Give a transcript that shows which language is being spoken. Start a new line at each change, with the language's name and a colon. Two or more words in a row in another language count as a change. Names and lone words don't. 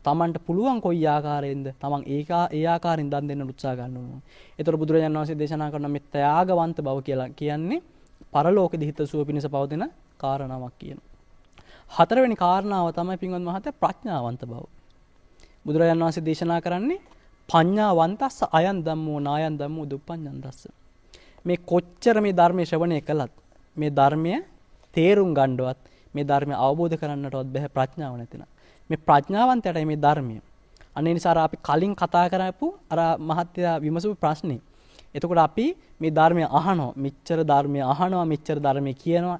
Sinhala: Tamanට පුළුවන් කොයි ආකාරයෙන්ද Taman ඒ ආකාරයෙන් දන් දෙන්නට උත්සාහ ගන්නවා. ඒතකොට බුදුරජාණන් වහන්සේ දේශනා කරන මේ ත්‍යාගවන්ත බව කියලා කියන්නේ පරලෝකෙදී හිතසුව පිණිස පවතින කාරණාවක් කියනවා. හතරවෙනි කාරණාව තමයි පින්වත් මහත්තයා ප්‍රඥාවන්ත බව. බුදුරජාණන් වහන්සේ දේශනා කරන්නේ
Pali: පඤ්ඤාවන්තස්ස අයන් ධම්මෝ නායන් ධම්මෝ දුප්පඤ්ඤන්තස්ස.
Sinhala: මේ කොච්චර මේ ධර්මයේ ශ්‍රවණය කළත් මේ ධර්මය තේරුම් ගන්නවත් මේ ධර්මය අවබෝධ කරන්නටවත් බැහැ ප්‍රඥාව නැතිනම්. මේ ප්‍රඥාවන්තයටයි මේ ධර්මය. අන්න ඒ නිසා අපි කලින් කතා කරපු අර මහත්තයා විමසපු ප්‍රශ්නේ. එතකොට අපි මේ ධර්මය අහනවා, මෙච්චර ධර්මය අහනවා, මෙච්චර ධර්මය කියනවා.